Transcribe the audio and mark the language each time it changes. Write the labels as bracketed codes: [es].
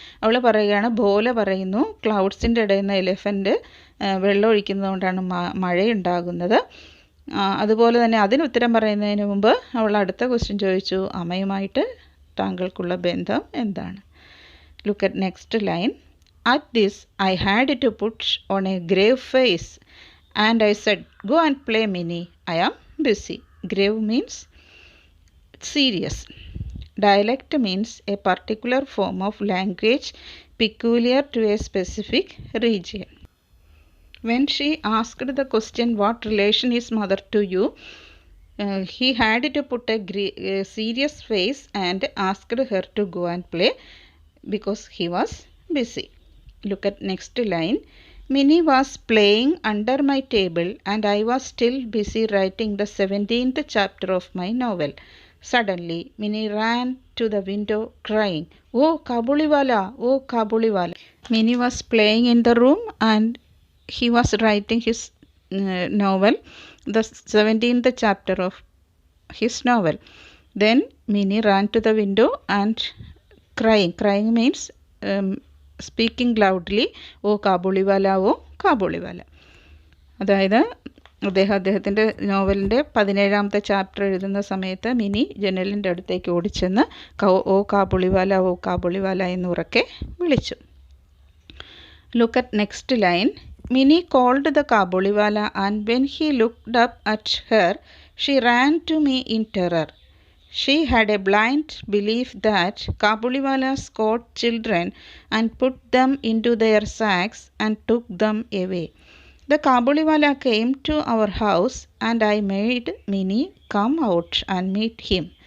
[ml] അവൾ പറയുകയാണ്, ഭോല പറയുന്നു ക്ലൗഡ്സിൻ്റെ ഇടയിൽ നിന്ന് എലിഫൻ്റ് വെള്ളം ഒഴിക്കുന്നതുകൊണ്ടാണ് മഴയുണ്ടാകുന്നത്. അതുപോലെ തന്നെ അതിന് ഉത്തരം പറയുന്നതിന് മുമ്പ് അവൾ അടുത്ത ക്വസ്റ്റ്യൻ ചോദിച്ചു, അമ്മയുമായിട്ട് താങ്കൾക്കുള്ള ബന്ധം എന്താണ്? [en] Look at next line. At this, I had to put on a grave face and I said, "Go and play, Minnie. I am busy." Grave means serious. Dialect means a particular form of language peculiar to a specific region. When she asked the question, "What relation is mother to you?" he had to put a serious face and asked her to go and play because he was busy. Look at next line. Minnie was playing under my table and I was still busy writing the 17th chapter of my novel. Suddenly, Minnie ran to the window crying, "Oh, Kabuliwala! Oh, Kabuliwala!" Minnie was playing in the room and he was writing his novel, the 17th chapter of his novel. Then Minnie ran to the window and crying. Crying means speaking loudly, oh Kabuliwala, oh Kabuliwala. [ml] അതായത് അദ്ദേഹത്തിൻ്റെ നോവലിൻ്റെ 17ാമത്തെ chapter എഴുതുന്ന സമയത്ത് mini ജനലിൻ്റെ അടുത്തേക്ക് ഓടിച്ചെന്ന് ഓ കാബൂളിവാല, ഓ കാബൂളിവാല എന്ന് ഉറക്കെ വിളിച്ചു. [en] Look at next line. Minnie called the Kabuliwala and when he looked up at her she ran to me in terror. She had a blind belief that Kabuliwalas caught children and put them into their sacks and took them away. The Kabuliwala came to our house and I made Minnie come out and meet him.